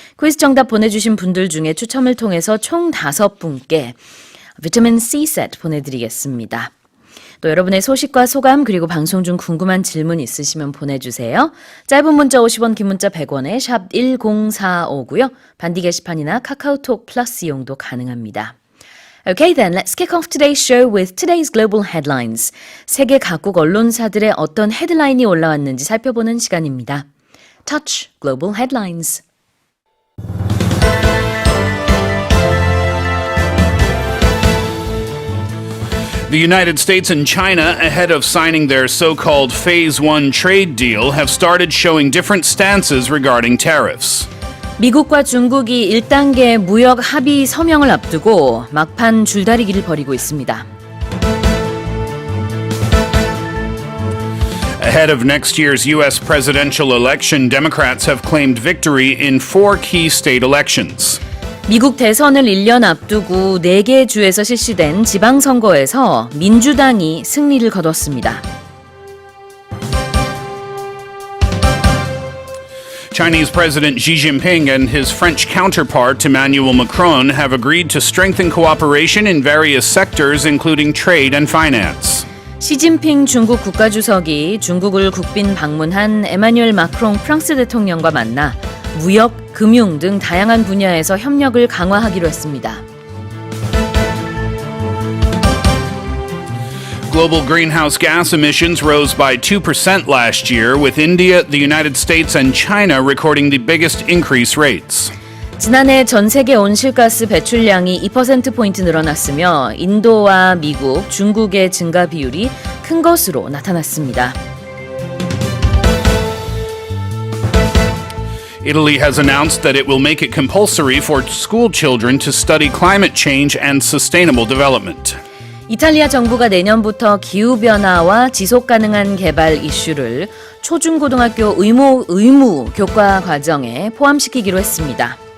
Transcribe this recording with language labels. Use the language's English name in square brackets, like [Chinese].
[Korean] 퀴즈 정답 보내주신 분들 중에 추첨을 통해서 총 5분께 비타민 C 세트 보내드리겠습니다. 또 여러분의 소식과 소감 그리고 방송 중 궁금한 질문 있으시면 보내주세요. 짧은 문자 50원, 긴 문자 100원에 샵 1045고요. 반디 게시판이나 카카오톡 플러스 이용도 가능합니다. [English] Okay then, let's kick off today's show with today's global headlines. [Korean] 세계 각국 언론사들의 어떤 헤드라인이 올라왔는지 살펴보는 시간입니다. [English] Touch Global Headlines. The United States and China, ahead of signing their so-called Phase 1 trade deal, have started showing different stances regarding tariffs. [Korean] 미국과 중국이 1단계 무역 합의 서명을 앞두고 막판 줄다리기를 벌이고 있습니다. [English] Ahead of next year's U.S. presidential election, Democrats have claimed victory in 4 key state elections. [Korean] 미국 대선을 1년 앞두고 4개 주에서 실시된 지방선거에서 민주당이 승리를 거뒀습니다. [English] Chinese President Xi Jinping and his French counterpart Emmanuel Macron have agreed to strengthen cooperation in various sectors, including trade and finance. [Korean] 시진핑 중국 국가주석이 중국을 국빈 방문한 에마뉴엘 마크롱 프랑스 대통령과 만나 무역, 금융 등 다양한 분야에서 협력을 강화하기로 했습니다. [English] Global greenhouse gas emissions rose by 2% last year, with India, the United States, and China recording the biggest increase rates. [Korean] 지난해 전 세계 온실가스 배출량이 2%포인트 늘어났으며 인도와 미국, 중국의 증가 비율이 큰 것으로 나타났습니다. [English] Italy has announced that it will make it compulsory for school children to study climate change and sustainable development. [Korean] 이탈리아 정부가 내년부터 기후변화와 지속가능한 개발 이슈를 초중고등학교 의무 교과 과정에 포함시키기로 했습니다.